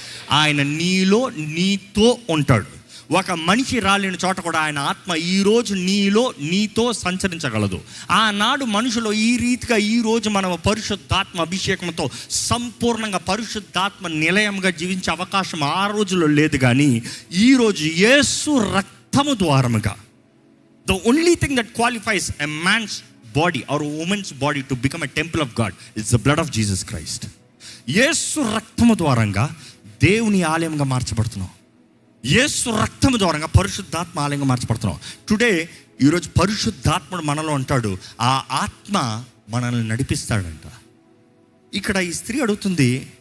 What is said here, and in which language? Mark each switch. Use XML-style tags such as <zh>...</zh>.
<te>ఆయన నీలో నీతో ఉంటాడు. ఒక మనిషి రాలేని చోట కూడా ఆయన ఆత్మ ఈరోజు నీలో నీతో సంచరించగలదు. ఆనాడు మనుషులు ఈ రీతిగా ఈరోజు మనం పరిశుద్ధాత్మ అభిషేకంతో సంపూర్ణంగా పరిశుద్ధాత్మ నిలయంగా జీవించే అవకాశం ఆ రోజుల్లో లేదు. కానీ ఈరోజు యేసు రక్తము ద్వారముగా,</te> <en>the only thing that qualifies a man's body or a woman's body to become a temple of God is the blood of Jesus Christ.</en> <te>యేసు రక్తము ద్వారంగా దేవుని ఆలయంగా మార్చబడుతున్నాం. యేసు రక్తము ద్వారంగా పరిశుద్ధాత్మ ఆలయంగా మార్చబడుతున్నాం. టుడే ఈరోజు పరిశుద్ధాత్ముడు మనలో ఉంటాడు. ఆ ఆత్మ మనల్ని నడిపిస్తాడంట. ఇక్కడ ఈ స్త్రీ అడుగుతుంది,</te>